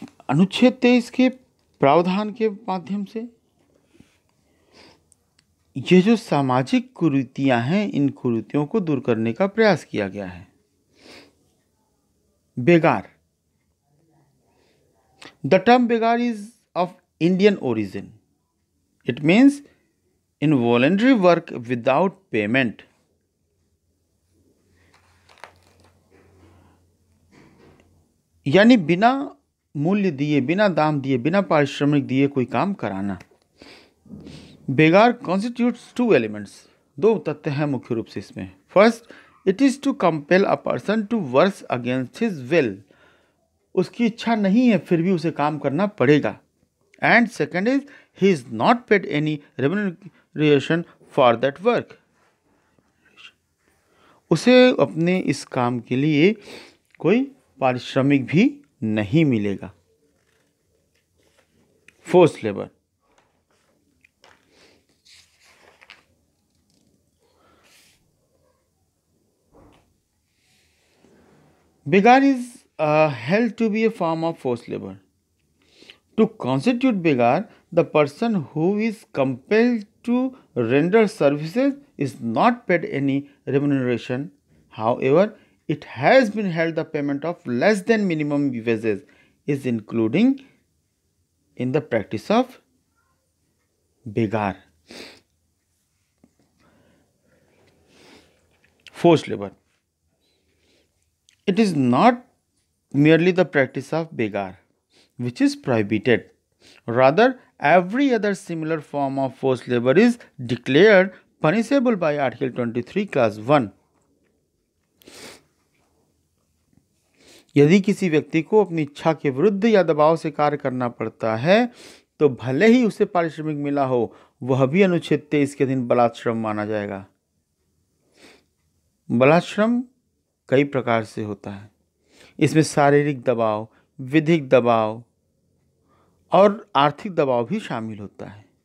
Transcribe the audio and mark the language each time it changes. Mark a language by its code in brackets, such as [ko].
[hi] अनुच्छेद 23 के प्रावधान के माध्यम से ये जो सामाजिक कुरीतियां हैं, इन कुरीतियों को दूर करने का प्रयास किया गया है। [en] Begar, the term begar is of Indian origin. It means involuntary work without payment. [hi] यानी बिना मूल्य दिए, बिना दाम दिए, बिना पारिश्रमिक दिए कोई काम कराना। बेगार [en] constitutes 2 elements, [hi] 2 तथ्य हैं मुख्य रूप से इसमें। [en] first, it is to compel a person to work against his will, [hi] उसकी इच्छा नहीं है फिर भी उसे काम करना पड़ेगा। [en] and second is he is not paid any remuneration for that work, [hi] उसे अपने इस काम के लिए कोई पारिश्रमिक भी नहीं मिलेगा। [en] Force labour, begar is held to be a form of forced labor. To constitute begar, the person who is compelled to render services is not paid any remuneration. However, it has been held the payment of less than minimum wages is including in the practice of begar. Forced labor, it is not merely the practice of begar which is prohibited. Rather, every other similar form of forced labor is declared punishable by Article 23, Clause 1. [hi] यदि किसी व्यक्ति को अपनी इच्छा के विरुद्ध या दबाव से कार्य करना पड़ता है तो भले ही उसे पारिश्रमिक मिला हो, वह भी अनुच्छेद 23 के अधीन बलात्श्रम माना जाएगा। बलात्श्रम कई प्रकार से होता है। इसमें शारीरिक दबाव, विधिक दबाव और आर्थिक दबाव भी शामिल होता है।